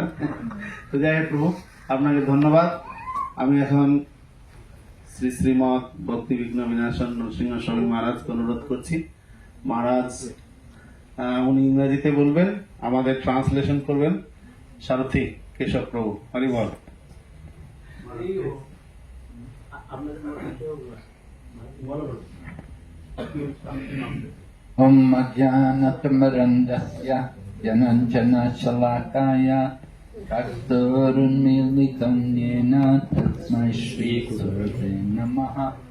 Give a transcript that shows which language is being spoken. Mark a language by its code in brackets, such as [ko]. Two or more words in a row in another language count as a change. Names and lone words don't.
[bn] তো যাই হোক প্রভু আপনাকে ধন্যবাদ। আমি এখন শ্রী শ্রীমৎ ভক্তি বিঘ্ন বিনাশন নরসিংহ স্বামী মহারাজকে অনুরোধ করছি। মহারাজ উনি ইংরেজিতে বলবেন, আমাদের ট্রান্সলেশন করবেন সারথী কেশব প্রভু। হরি বল। [sa] ओम् अज्ञानतमरान्दस्य जनाञ्जन शलाकया कस्तुरुन्मीलितम् येन तस्मै श्री गुरवे नमः